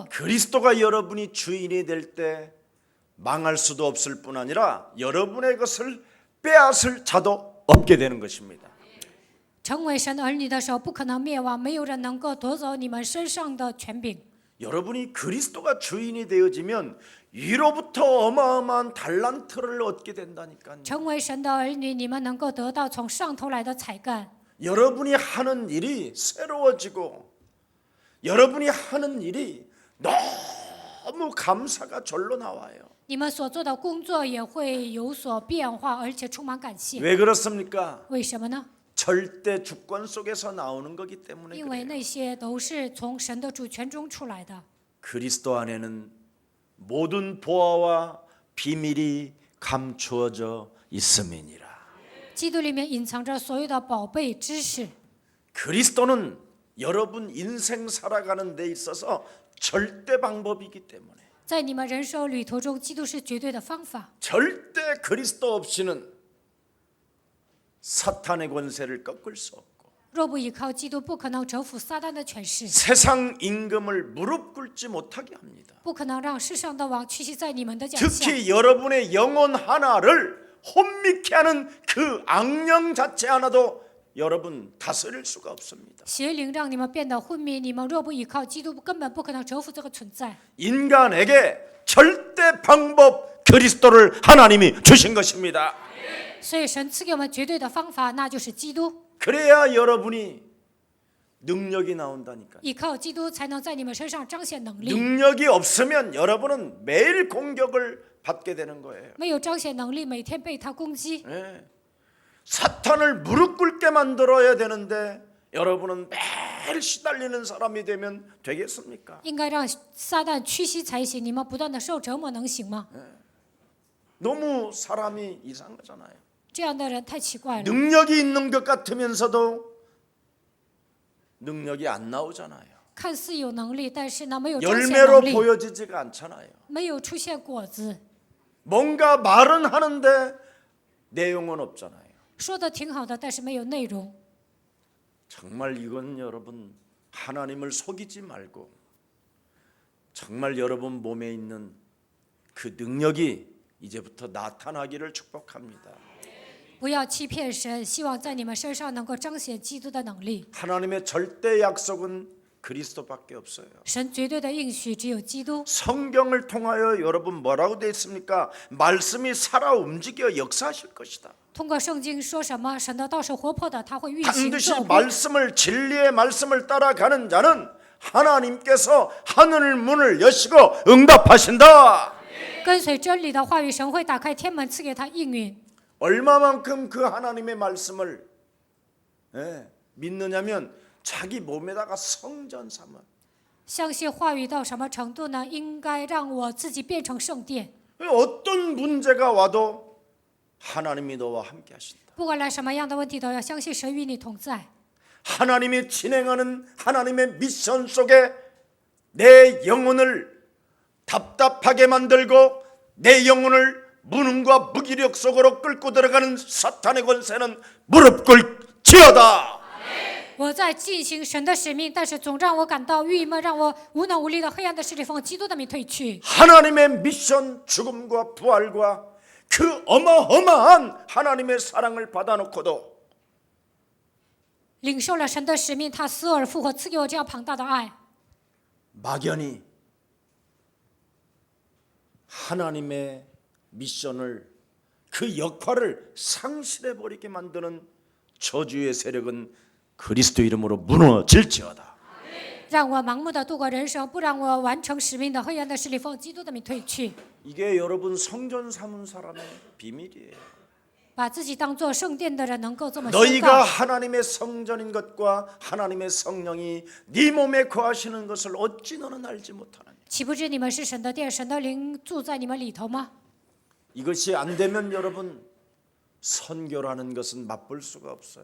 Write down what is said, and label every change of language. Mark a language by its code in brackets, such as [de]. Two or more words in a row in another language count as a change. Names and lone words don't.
[ko] 그리스도가 여러분이 주인이 될 때 망할 수도 없을 뿐 아니라 여러분의 것을 빼앗을 자도 없게 되는 것입니다. [zh] 成为神的儿女的时候，不可能灭亡，没有人能够夺走你们身上的权柄。 [ko] 여러분이 그리스도가 주인이 되어지면 위로부터 어마어마한 달란트를 얻게 된다니까요. [zh] 成为神的儿女，你们能够得到从上头来的才干。 [ko] 여러분이 하는 일이 새로워지고 여러분이 하는 일이 너무 감사가 절로 나와요. [zh] 你们所做的工作也会有所变化，而且充满感谢。 [ko] 왜 그렇습니까? [zh] 为什么呢？ [ko] 절대 주권 속에서 나오는 거기 때문에 [zh] 因为 [ko] 그래요. [zh] 那些都是从神的主权中出来的。 [ko] 그리스도 안에는 모든 보화와 비밀이 감추어져 있음이니라. [zh] 基督里面隐藏着所有的宝贝知识。 [ko] 그리스도는 여러분 인생 살아가는 데 있어서 절대 방법이기 때문에 [zh] 在你们人生旅途中，基督是绝对的方法。 [ko] 절대 그리스도 없이는 사탄의 권세를 꺾을 수 없고 [zh] 若不依靠基督，不可能征服撒旦的权势， [ko] 세상 임금을 무릎 꿇지 못하게 합니다. [zh] 不可能让世上的王屈膝在你们的脚下。 [ko] 특히 여러분의 영혼 하나를 혼미케 하는 그 악령 자체 하나도 여러분 다스릴 수가 없습니다. [zh] 邪灵让你们变得昏迷，你们若不依靠基督，根本不可能征服这个存在。 [ko] 인간에게 절대 방법 그리스도를 하나님이 주신 것입니다. [zh] 所以神赐给我们绝对的方法，那就是基督。 [ko] 그래야 여러분이 능력이 나온다니까요. [zh] 依靠基督，才能在你们身上彰显能力。 [ko] 능력이 없으면 여러분은 매일 공격을 받게 되는 거예요. [zh] 没有彰显能力，每天被他攻击。 [ko] 예. 사탄을 무릎 꿇게 만들어야 되는데 여러분은 매일 시달리는 사람이 되면 되겠습니까? [zh] 应该让撒旦屈膝才行。你们不断的受折磨，能行吗？ [ko] 너무 사람이 이상하잖아요. [zh] 这样的人太奇怪了。 [ko] 능력이 있는 것 같으면서도 능력이 안 나오잖아요. [zh] 看似有能力，但是呢，没有彰显 [ko] 열매로 [zh] 能力， [ko] 보여지지가 않잖아요. [zh] 没有出现果子。 [ko] 뭔가 말은 하는데 내용은 없잖아요. [zh] 说的挺好的，但是没有内容。 [ko] 정말 이건 여러분 하나님을 속이지 말고 정말 여러분 몸에 있는 그 능력이 이제부터 나타나기를 축복합니다. [zh] 不要欺骗神，希望在你们身上能够彰显基督的能力。 [ko] 하나님의 절대 약속은 그리스도밖에 없어요. [zh] 神绝对的应许只有基督。 [ko] 성경을 통하여 여러분 뭐라고 되어 있습니까? 말씀이 살아 움직여 역사하실 것이다. [zh] 通过圣经说什么？神的道是活泼的，他会运行 [ko] 반드시 [zh] 照顾。 [ko] 말씀을 진리의 말씀을 따라가는 자는 하나님께서 하늘 문을 여시고 응답하신다. [zh] 跟随真理的话语，神会打开天门，赐给他应允。 [ko] 얼마만큼 그 하나님의 말씀을 믿느냐면 자기 몸에다가 성전 삼아. [zh] 相信话语到什么程度呢？应该让我自己变成圣殿。 [ko] 어떤 문제가 와도 하나님이 너와 함께 하신다. [zh] 不管来什么样的问题，都要相信神与你同在。 [ko] 하나님이 진행하는 하나님의 미션 속에 내 영혼을 답답하게 만들고 내 영혼을 무능과 무기력 속으로 끌고 들어가는 사탄의 권세는 무릎 꿇지어다. [zh] 我在进行神的使命，但是总让我感到郁闷，让我无能无力的黑暗的势力奉基督的名退去。 [ko] 하나님의 미션 죽음과 부활과 그 어마어마한 하나님의 사랑을 받아놓고도 [zh] 领受了神的使命，他死而复活，赐给我这样庞大的爱。 [ko] 막연히 하나님의 미션을 그 역할을 상실해버리게 만드는 저주의 세력은 그리스도 이름으로 무너질지어다. [zh] 让我盲目的度过人生，不让我完成使命的黑暗的势力奉基督的名退去。 [ko] 이게 여러분 성전 삼은 사람의 비밀이에요. [zh] 把自己当作圣殿的人能够这么宣 [ko] 너희가 [zh] 告。 [ko] 하나님의 성전인 것과 하나님의 성령이 네 몸에 거하시는 것을 어찌 너는 알지 못하느냐. [zh] 岂不知你们是神的殿，神的灵住在你们里头吗？ [ko] 이것이 안 되면 여러분 선교라는 것은 맛볼 수가 없어요.